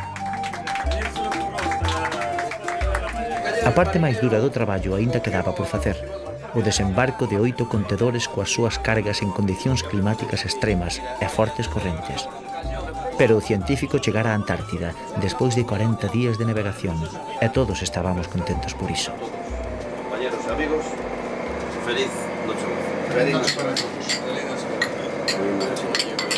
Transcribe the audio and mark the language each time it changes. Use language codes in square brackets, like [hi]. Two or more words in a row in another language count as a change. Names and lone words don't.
[gl] A parte máis dura do traballo aínda quedaba por facer, o desembarco de 8 contedores coas súas cargas en condicións climáticas extremas e fortes correntes. Pero o científico chegara á Antártida despois de 40 días de navegación, e todos estábamos contentos por iso. [es] Compañeros, amigos, Feliz noche. Feliz noche para todos. Feliz noche.